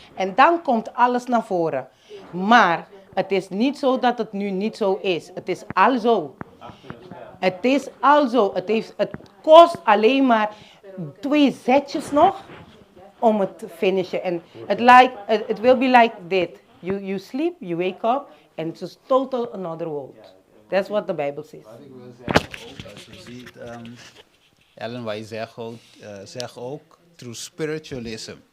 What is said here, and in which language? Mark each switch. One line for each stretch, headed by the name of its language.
Dutch: En dan komt alles naar voren. Maar het is niet zo dat het nu niet zo is. Het is al zo. Het is al zo. Het kost alleen maar 2 zetjes nog om het te finishen.
English: En it will be like this. You sleep, you wake up, and it's just total another world. That's what the Bible says.
Dutch: Wat ik wil zeggen ook, als je ziet, Ellen, wij zeggen ook,
English: through spiritualism.